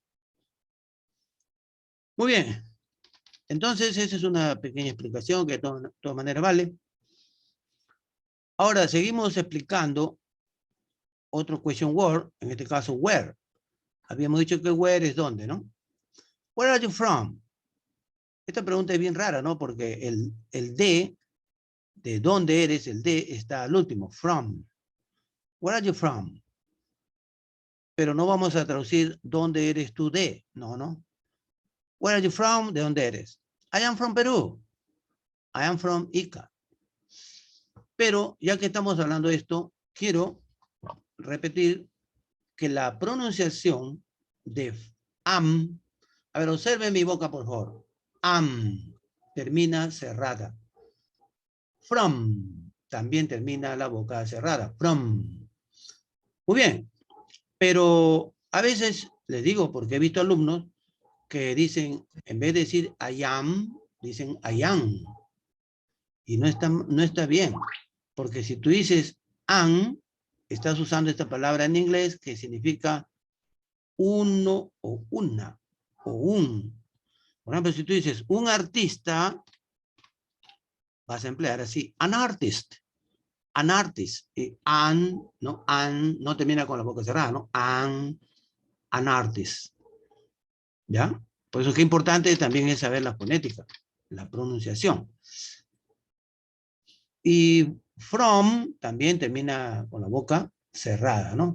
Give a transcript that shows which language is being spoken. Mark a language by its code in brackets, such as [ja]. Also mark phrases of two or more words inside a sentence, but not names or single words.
[es] Muy bien. Entonces, esa es una pequeña explicación que de todas maneras vale. Ahora, seguimos explicando otro [en] question word, [es] en este caso, where. Habíamos dicho que where es dónde, ¿no? [en] Where are you from? [es] Esta pregunta es bien rara, ¿no? Porque el de dónde eres, el de está al último, from. [en] Where are you from? [es] Pero no vamos a traducir dónde eres tú de, no, no. [en] Where are you from? [es] ¿De dónde eres? [en] I am from Perú. I am from Ica. [es] Pero ya que estamos hablando de esto, quiero repetir que la pronunciación de am, a ver, observe mi boca, por favor. Am termina cerrada. From también termina la boca cerrada. From. Muy bien, pero a veces les digo, porque he visto alumnos que dicen, en vez de decir [en] I am, [es] dicen [en] I am. [es] Y no está bien, porque si tú dices an, estás usando esta palabra en inglés que significa uno o una o un. Por ejemplo, si tú dices un artista, vas a emplear así, [en] an artist. An artist. [es] Y an no termina con la boca cerrada, ¿no? [en] An artist. ¿Ya? [es] Por eso es que importante también es saber la fonética, la pronunciación. Y from también termina con la boca cerrada, ¿no?